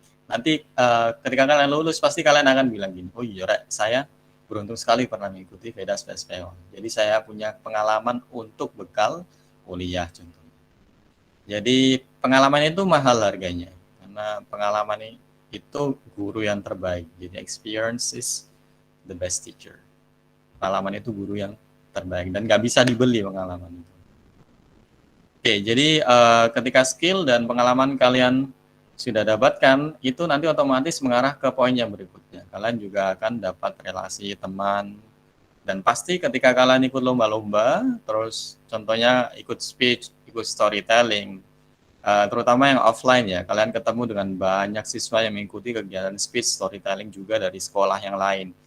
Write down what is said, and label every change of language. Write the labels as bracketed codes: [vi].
[id] Nanti ketika kalian lulus, pasti kalian akan bilang gini, oh iya, Rek, saya beruntung sekali pernah mengikuti Veda Space PO. Jadi saya punya pengalaman untuk bekal kuliah contohnya. Jadi pengalaman itu mahal harganya, karena pengalaman itu guru yang terbaik. [en] Jadi experience is the best teacher. [id] Pengalaman itu guru yang terbaik dan nggak bisa dibeli pengalaman itu. Oke, jadi ketika skill dan pengalaman kalian sudah dapatkan, itu nanti otomatis mengarah ke poin yang berikutnya. Kalian juga akan dapat relasi teman, dan pasti ketika kalian ikut lomba-lomba, terus contohnya ikut speech, ikut storytelling, terutama yang offline ya, kalian ketemu dengan banyak siswa yang mengikuti kegiatan speech, storytelling juga dari sekolah yang lain.